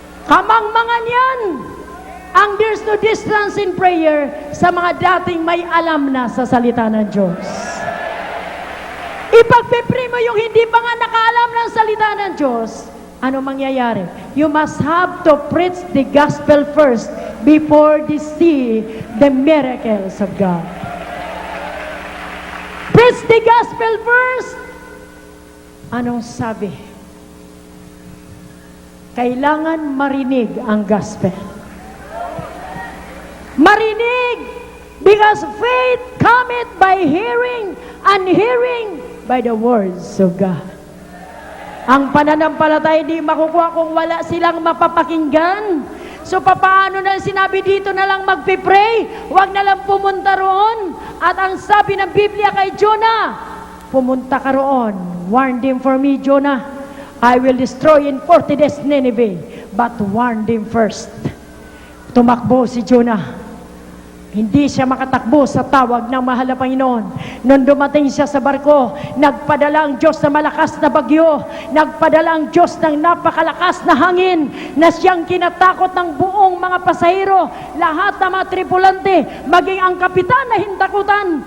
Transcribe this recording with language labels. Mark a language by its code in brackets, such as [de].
[tl] Kamangmangan yan ang [en] there's no distance in prayer [tl] sa mga dating may alam na sa salita ng Diyos. ipagpipray mo yung hindi pa nga nakaalam ng salita ng Diyos, ano mangyayari? [en] You must have to preach the gospel first before they see the miracles of God. Preach the gospel first. [tl] Anong sabi? Kailangan marinig ang gospel. Marinig! [en] Because faith cometh by hearing, and hearing by the words of God. [tl] Ang pananampalataya di makukuha kung wala silang mapapakinggan. So papaano na sinabi dito na lang magpipray, huwag na lang pumunta roon. At ang sabi ng Biblia kay Jonah, pumunta ka roon. [en] Warn them for me, Jonah. I will destroy in 40 days Nineveh, but warn them first. [tl] Tumakbo si Jonah. Hindi siya makatakbo sa tawag ng mahal na Panginoon. Nung dumating siya sa barko, nagpadala ang Diyos na malakas na bagyo, nagpadala ang Diyos ng napakalakas na hangin, na siyang kinatakot ng buong mga pasahero, lahat ng mga tripulante, maging ang kapitan na hintakutan.